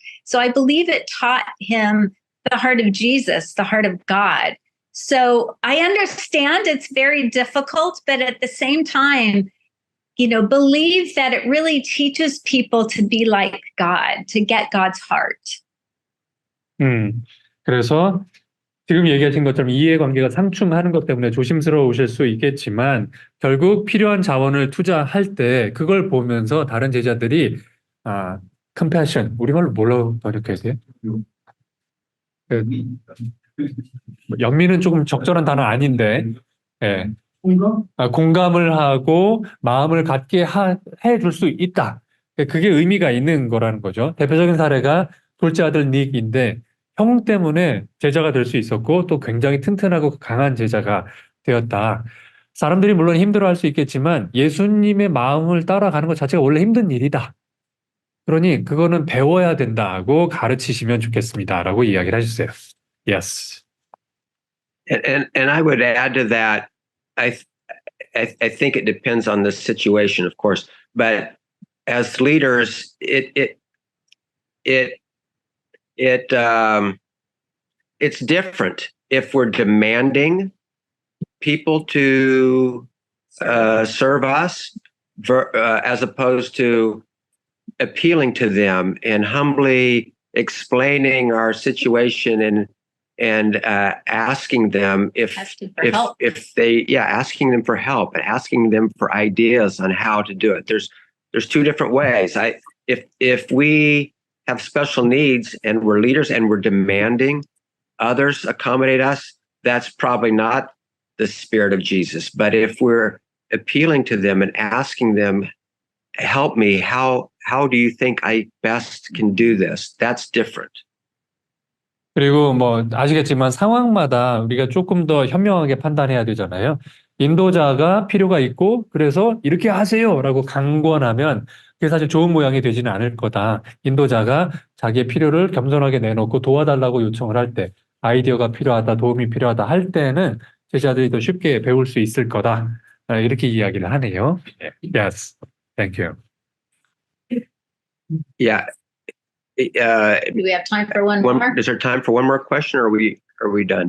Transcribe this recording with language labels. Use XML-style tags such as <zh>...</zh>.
<en>So I believe it taught him the heart of Jesus, the heart of God. So I understand it's very difficult, but at the same time, believe that it really teaches people to be like God, to get God's heart.</en> <ko>그래서 지금 얘기하신 것처럼 이해관계가 상충하는 것 때문에 조심스러우실 수 있겠지만 결국 필요한 자원을 투자할 때 그걸 보면서 다른 제자들이 compassion, 우리말로 뭘로 번역해야 돼요? 연민은 조금 적절한 단어 아닌데 예. 공감을 하고 마음을 갖게 해줄 수 있다. 그게 의미가 있는 거라는 거죠. 대표적인 사례가 둘째 아들 닉인데 형 때문에 제자가 될 수 있었고 또 굉장히 튼튼하고 강한 제자가 되었다. 사람들이 물론 힘들어할 수 있겠지만 예수님의 마음을 따라가는 것 자체가 원래 힘든 일이다. 그러니 그거는 배워야 된다고 가르치시면 좋겠습니다라고 이야기를 하셨어요.</ko> <en>Yes. And I would add to that, I think it depends on the situation, of course, but as leaders, it's different if we're demanding people to serve us as opposed to appealing to them and humbly explaining our situation and asking them asking them for help and asking them for ideas on how to do it. There's two different ways. If we have special needs and we're leaders and we're demanding others accommodate us, that's probably not the spirit of Jesus. But if we're appealing to them and asking them, help me, how do you think I best can do this? That's different.</en> <ko>그리고 뭐 아시겠지만 상황마다 우리가 조금 더 현명하게 판단해야 되잖아요. 인도자가 필요가 있고 그래서 이렇게 하세요라고 강권하면 그게 사실 좋은 모양이 되지는 않을 거다. 인도자가 자기의 필요를 겸손하게 내놓고 도와달라고 요청을 할 때, 아이디어가 필요하다, 도움이 필요하다 할 때는 제자들이 더 쉽게 배울 수 있을 거다. 이렇게 이야기를 하네요.</ko> <en>Yes, thank you. Yeah. Do we have time for one more? Is there time for one more question, or are we done?</en>